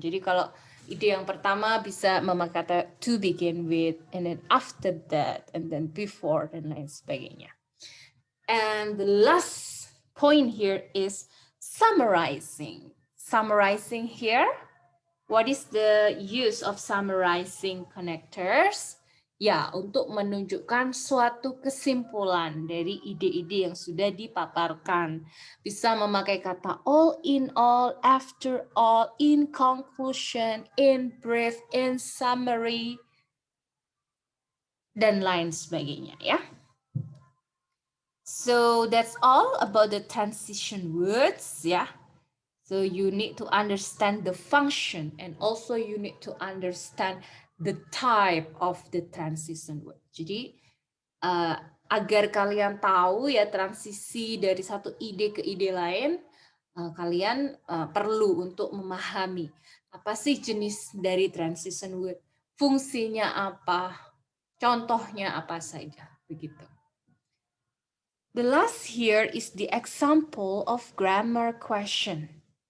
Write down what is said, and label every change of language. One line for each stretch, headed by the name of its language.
Indonesian: Jadi kalau ide yang pertama bisa memakai kata to begin with, and then after that, and then before, dan lain sebagainya.
English: And the last point here is summarizing. Summarizing here, what is the use of summarizing connectors?
Indonesian: Ya, untuk menunjukkan suatu kesimpulan dari ide-ide yang sudah dipaparkan. Bisa memakai kata all in all, after all, in conclusion, in brief, in summary, dan lain sebagainya ya.
English: So that's all about the transition words ya. So you need to understand the function, and also you need to understand the type of the transition word.
Indonesian: Jadi agar kalian tahu ya transisi dari satu ide ke ide lain, kalian perlu untuk memahami apa sih jenis dari transition word, fungsinya apa, contohnya apa saja, begitu.
English: The last here is the example of grammar question.